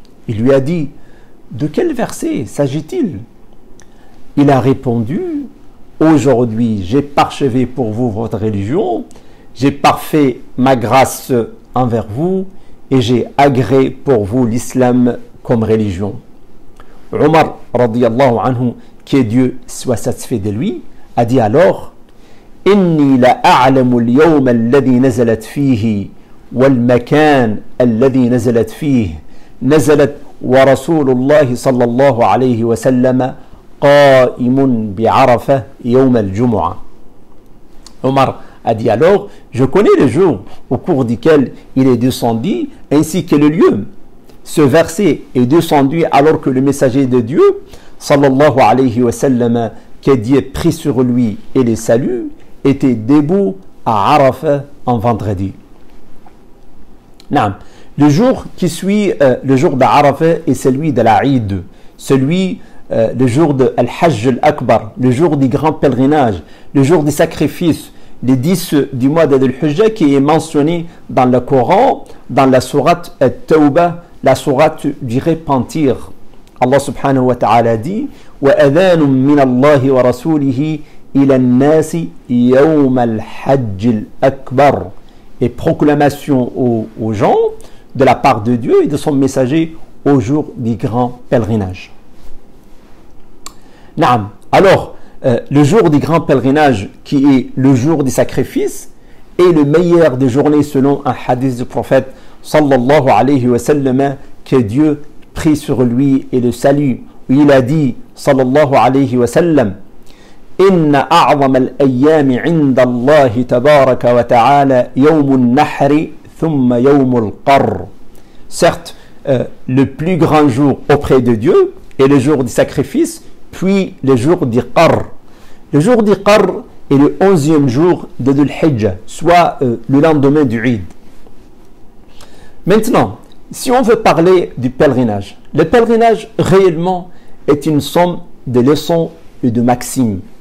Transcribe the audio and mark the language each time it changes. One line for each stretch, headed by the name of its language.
French: Il lui a dit, de quel verset s'agit-il? Il a répondu, aujourd'hui j'ai parchevé pour vous votre religion, j'ai parfait ma grâce envers vous et j'ai agréé pour vous l'islam comme religion. Omar, radiyallahu anhu, que Dieu soit satisfait de lui, a dit alors
Arabic: إني لأعلم اليوم الذي نزلت فيه والمكان الذي نزلت فيه نزلت ورسول الله صلى الله عليه وسلم قائم بعرفة يوم الجمعة.
French: Omar a dit alors, je connais le jour au cours duquel il est descendu ainsi que le lieu. Ce verset est descendu alors que le messager de Dieu, sallallahu alayhi wa sallam, que Dieu prit sur lui et les salue, était debout à Arafah en vendredi. Naam. Le jour qui suit le jour d'Arafah est celui de l'Aïd, le jour de Al-Hajj al-Akbar, le jour du grand pèlerinage, le jour du sacrifice, les 10 du mois d'Al-Hujjah qui est mentionné dans le Coran, dans la sourate At-Tawbah, la sourate du repentir. Allah subhanahu wa ta'ala dit
Arabic: وَأَذَانٌ مِّنَ اللَّهِ وَرَسُولِهِ إِلَى النَّاسِ يَوْمَ الْحَجِّ الْأَكْبَرِ.
French: Et proclamation aux gens de la part de Dieu et de son messager au jour du grand pèlerinage. Naam. Alors, le jour du grand pèlerinage, qui est le jour du sacrifice, est le meilleur des journées selon un hadith du prophète sallallahu alayhi wa sallam, que Dieu prit sur lui et le salue. Il a dit sallallahu alayhi wa sallam
Arabic: إن أعظم الأيام عند الله تبارك وتعالى يوم النحر ثم يوم القر.
French: Certes, le plus grand jour auprès de Dieu est le jour du sacrifice, puis le jour du Qarr. Le jour du Qarr est le 11e jour de Dhul Hijjah, soit le lendemain du Eid. Maintenant, si on veut parler du pèlerinage, le pèlerinage réellement est une somme de leçons et de maximes.